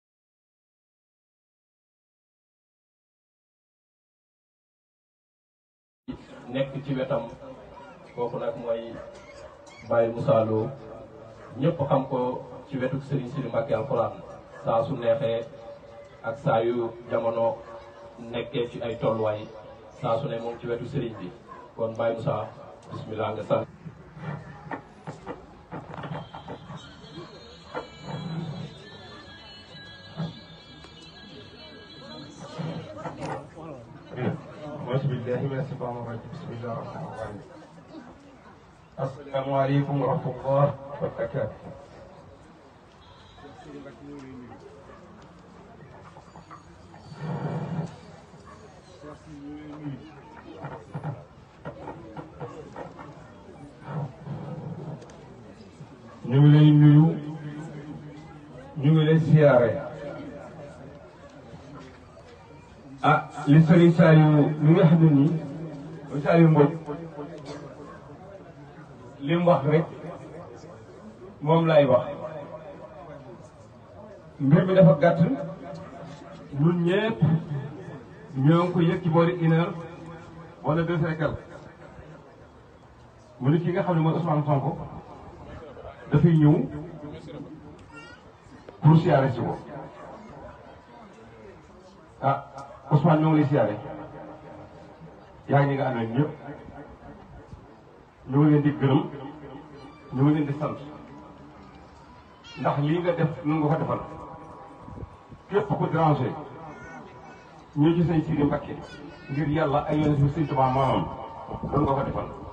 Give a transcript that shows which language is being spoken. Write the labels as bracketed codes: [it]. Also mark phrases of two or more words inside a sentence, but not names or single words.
[wo] nekk ci wetam kooku nag mooy Baye Moussa Lo ñëpp xam ko ci wetu Serigne Sidi Mbacké Alxuraan saa su neexee ak saa yu jamono nekkee ci ay tolluwaay saa su ne moom ci wetu Serigne bi kon Baye Moussa bismillah nga sant. [ar] أعوذ بالله من الشيطان الرجيم بسم الله الرحمن الرحيم السلام عليكم ورحمة الله وبركاته [wo] ñu ngi lay nuyu ñu ngi lay siyaare ah li Serigne Saliou li nga xam ne nii Saliou Mbodj li mu wax rek moom laay wax mbir mi dafa gàtt ñun ñëpp ñoo ngi ko yëg ci boori 1 heure wala 2 heures [fr] et quelques [wo] mu ni ki nga xam ne mooy Ousmane Sonko dafay ñëw pour siyaare si ko ah Ousmane ñoo ngi lay siyaare yaa ngi ñi nga àndal ñëpp ñu ngi leen di gërëm ñu ngi leen di sant ndax lii nga def nun nga ko defal képp ku dérangé ñu ci sëñ Sidi Mbacké ngir yàlla ay yoon si sëñ Tuubaa maamam nun nga ko defal